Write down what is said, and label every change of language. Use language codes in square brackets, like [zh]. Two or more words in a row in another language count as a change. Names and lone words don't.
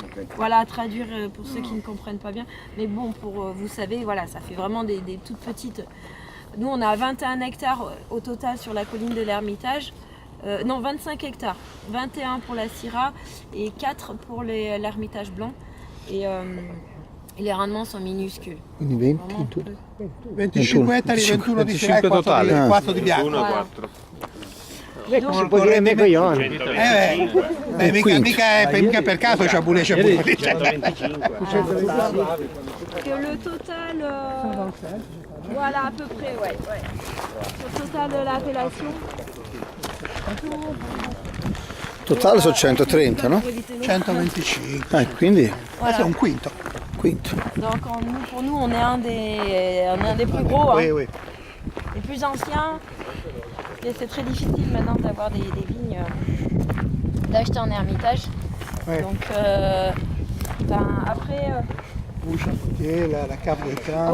[fr] Voilà à traduire pour ceux qui ne comprennent pas bien. Mais bon, pour vous savez, voilà, ça fait vraiment des toutes petites. Nous, on a 21 hectares au total sur la colline de l'Hermitage. Non, 25 hectares. 21 pour la Syrah et 4 pour l'Hermitage blanc. Et les rendements sont minuscules. [it] Quindi 20 in tutto? 25 ettari, 21 di Syrah e 4 di bianco. 1 a 4. Si può dire me coglione. Mica per caso c'ha pure [fr] Que le total, voilà à peu près, ouais. Le total de l'appellation. [it] Totale sono 130, no? 125. Quindi [fr] Voilà. C'est un quinto. [it] quinto. [fr] Donc pour nous, on est un des plus gros, hein, Oui. les plus anciens. Et c'est très difficile maintenant d'avoir des vignes, d'acheter en Hermitage. Ouais. Donc après, La cave de train,